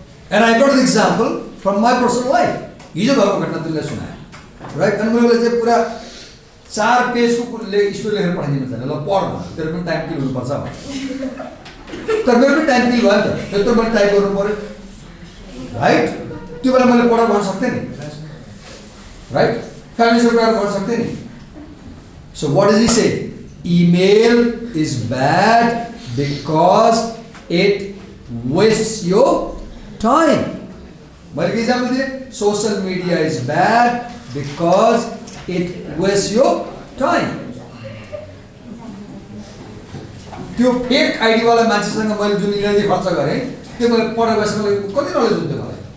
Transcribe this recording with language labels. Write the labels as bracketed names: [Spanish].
[English] And I got an example from my personal life. [Nepali] हिजो भएको घटना तुमले सुनाए, राइट? अनि मैले चाहिँ पुरा 4 पेजको स्टोरी लेखेर पठाइदिनु छ, ल पढ न, तेरो पनि टाइम किल हुनुपर्छ भने। तर मेरो पनि टाइम किल भयो नि त, त्यत्रो पनि टाइप गर्नु पर्यो, राइट? त्यो बेला मैले पढ भन्न सक्थेँ नि, राइट? फ्यामिलीसँग कुरा गर्न सक्थेँ नि। [English] So what does he say? Email is bad because it wastes your time. [Nepali] मैले के इक्जाम्पल दिएँ? [English] Social media is bad because it wastes your time. [Nepali] त्यो फेक आइडी वाला मान्छेसँग मैले जुन इनर्जी खर्च गरेँ, त्यो मैले पढेर बसेर मलाई कति नलेज हुन्थ्यो मलाई?